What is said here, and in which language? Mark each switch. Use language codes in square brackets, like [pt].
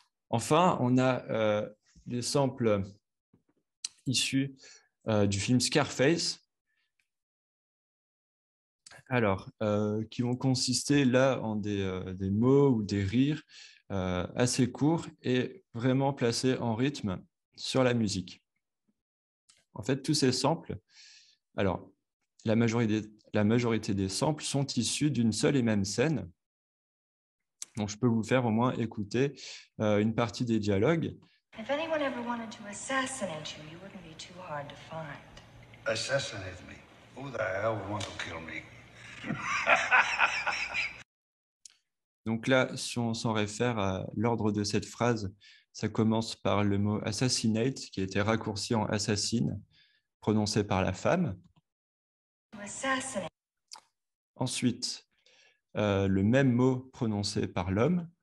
[fr] Enfin, on a des samples issus du film Scarface, alors, qui vont consister là en des mots ou des rires assez courts et vraiment placés en rythme sur la musique. En fait, tous ces samples, alors, la majorité des samples sont issus d'une seule et même scène. Donc, je peux vous faire au moins écouter une partie des dialogues. [en] If anyone ever wanted to assassinate you, you wouldn't be too hard to find. Assassinate me? Who the hell would want to kill me? [fr] Donc là, si on s'en réfère à l'ordre de cette phrase, ça commence par le mot assassinate, qui a été raccourci en assassine, prononcé par la femme. [en] Assassinate. [fr] Ensuite, le même mot prononcé par l'homme.